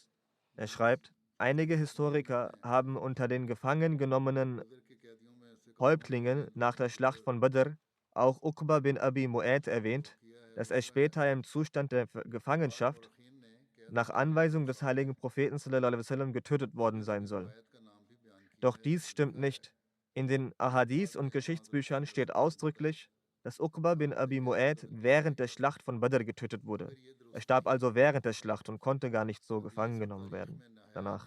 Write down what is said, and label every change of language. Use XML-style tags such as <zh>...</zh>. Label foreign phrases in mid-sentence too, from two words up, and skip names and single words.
<de>Er schreibt, einige Historiker haben unter den gefangen genommenen Häuptlingen nach der Schlacht von Badr auch Uqba bin Abi Mu'ayt erwähnt, dass er später im Zustand der Gefangenschaft nach Anweisung des heiligen Propheten</de> <ar>صلى الله عليه وسلم</ar> <de>getötet worden sein soll. Doch dies stimmt nicht. In den Ahadith und Geschichtsbüchern steht ausdrücklich, dass Uqba bin Abi Mu'ayt während der Schlacht von Badr getötet wurde. Er starb also während der Schlacht und konnte gar nicht so gefangen genommen werden danach.</de>